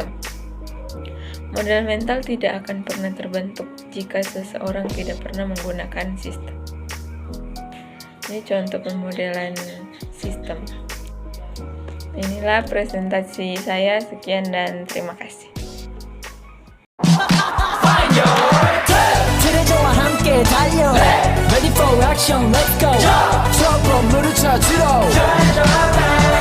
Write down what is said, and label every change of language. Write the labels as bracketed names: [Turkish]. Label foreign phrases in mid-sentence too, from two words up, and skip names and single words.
[Indonesian] Model mental tidak akan pernah terbentuk jika seseorang tidak pernah menggunakan sistem. Ini contoh pemodelan sistem. Inilah presentasi saya. Sekian dan terima kasih. [Korean] 트레저와 함께 달려 [English] Ready for action, let's go [Korean] 트러블 물을 찾으러